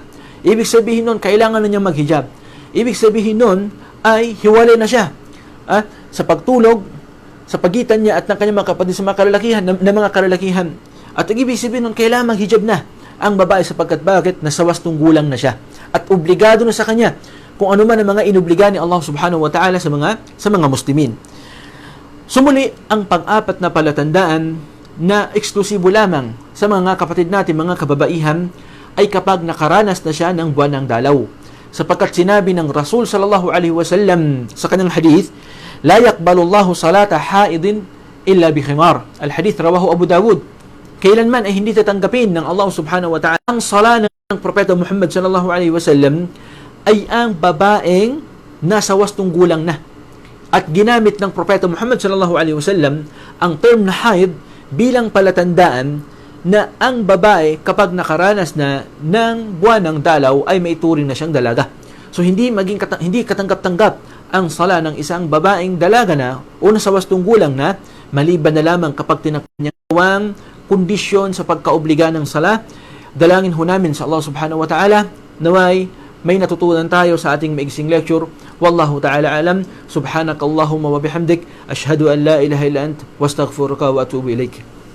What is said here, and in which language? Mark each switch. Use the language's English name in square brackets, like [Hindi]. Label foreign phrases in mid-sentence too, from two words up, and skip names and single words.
[Filipino] Ibig sabihin nun, kailangan na niya maghijab. Ibig sabihin nun, ay hiwalay na siya sa pagtulog, sa pagitan niya at ng kanyang mga kapatid sa mga kalalakihan, na mga kalalakihan. At ang ibig sabihin nun, kailangan maghijab na ang babae sapagkat bakit? Nasa wastong gulang na siya. At obligado na sa kanya kung ano man ang mga inubliga ni [Arabic] الله سبحانه وتعالى [Filipino] sa mga muslimin. Sumuli, ang pang-apat na palatandaan na eksklusibo lamang sa mga kapatid natin, mga kababaihan, ay kapag nakaranas na siya ng buwan ng dalaw. Sapagkat sinabi ng Rasul [Arabic] صلى الله عليه وسلم [Filipino] sa kanyang hadith, [Arabic] لا يقبل الله صلاة حائض إلا بخمار. الحديث رواه أبو داود. [Filipino] Kailanman ay hindi tatanggapin ng [Arabic] الله سبحانه وتعالى [Filipino] ang sala ng Propeta Muhammad [Arabic] صلى الله عليه وسلم [Filipino] ay ang babaeng nasa wastong gulang na. At ginamit ng Propeta Muhammad [Arabic] صلى الله عليه وسلم [Filipino] ang term na haid bilang palatandaan na ang babae kapag nakaranas na ng buwan ng dalaw ay may turing na siyang dalaga. So hindi katanggap-tanggap ang sala ng isang babaeng dalaga na o nasa wastong gulang na, maliban na lamang kapag tinakpan niya ang kondisyon sa pagkaobliga ng sala. Dalangin ho namin sa [Arabic] الله سبحانه وتعالى [Filipino] naway may natutunan tayo sa ating maigsing lecture. [Arabic] والله تعالى أعلم. سبحانك اللهم وبحمدك، أشهد أن لا إله إلا أنت، أستغفرك وأتوب إليك.